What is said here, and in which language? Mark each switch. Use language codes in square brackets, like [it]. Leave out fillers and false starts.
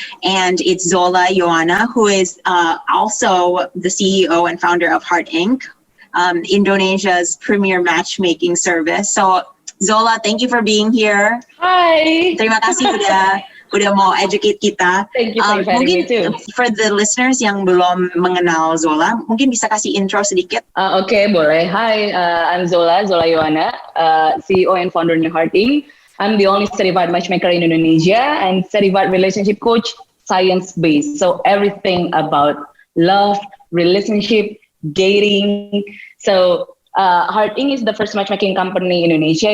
[en] And it's Zola Ioana, who is also the CEO and founder of Heart Inc., Indonesia's premier matchmaking service. So Zola, thank you for being here. Hi. [id] Terima kasih udah mau educate kita. [en] Thank you for inviting me too. For the listeners [id] yang belum mengenal Zola, mungkin bisa kasih intro sedikit. Okay, boleh. [en] Hi, I'm Zola Ioana, CEO and founder of Heart Inc. I'm the only certified matchmaker in Indonesia and certified relationship coach, science-based. So everything about love, relationship, dating. So Heart Inc. is the first matchmaking company in Indonesia.